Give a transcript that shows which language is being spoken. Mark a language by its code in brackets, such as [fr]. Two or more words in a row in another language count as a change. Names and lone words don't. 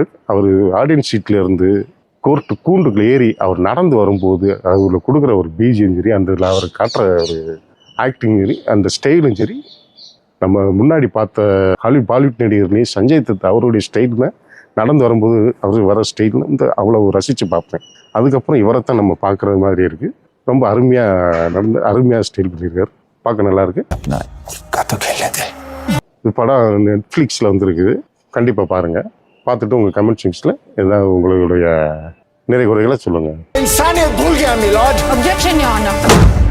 [ta] அவர் [en] audience seat [ta] இருந்து கோர்ட்டு கூண்டுக்குள்ள ஏறி அவர் நடந்து வரும்போது அதில் கொடுக்குற ஒரு பீஜியும் சரி, அந்த அவர் காட்டுற ஒரு ஆக்டிங் சரி, அந்த ஸ்டைலும் சரி, நம்ம முன்னாடி பார்த்த பாலிவுட் நடிகர்லேயும் சஞ்சய் தத் அவருடைய ஸ்டைலில் நடந்து வரும்போது அவர் வர ஸ்டைல் இந்த அவ்வளோ ரசித்து பார்ப்பேன். அதுக்கப்புறம் இவரைத்தான் நம்ம பார்க்குறது மாதிரி இருக்குது. ரொம்ப அருமையாக ஸ்டைல் பண்ணியிருக்காரு. பார்க்க நல்லா இருக்கு. [hi] का तो खेल लेते हैं। [ta] இது படம் நெட்ஃப்ளிக்ஸில் வந்துருக்குது. கண்டிப்பாக பாருங்கள். பார்த்துட்டு உங்கள் [en] comment section [ta] ஏதாவது உங்களுடைய நிறை குறைகளை சொல்லுங்கள். [hi] इंसानियत भूल गया मिलॉर्ड। [en] Objection, Your Honor.